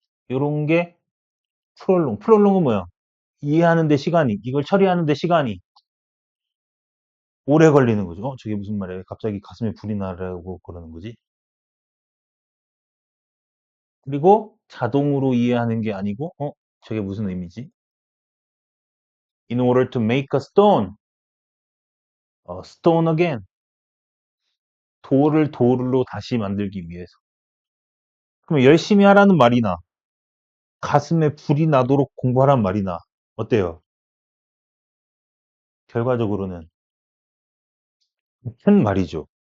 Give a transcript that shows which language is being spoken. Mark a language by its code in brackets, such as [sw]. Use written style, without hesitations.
[ko] 요런 게 프롤롱. 프롤롱은 뭐야? 이해하는 데 시간이, 이걸 처리하는 데 시간이 오래 걸리는 거죠. 저게 무슨 말이야? 갑자기 가슴에 불이 나라고 그러는 거지? 그리고 자동으로 이해하는 게 아니고, 저게 무슨 의미지? [en] In order to make a stone, stone again. [ko] 돌을 돌로 다시 만들기 위해서. 그럼 열심히 하라는 말이나 가슴에 불이 나도록 공부하라는 말이나 어때요? 결과적으로는 같은 말이죠.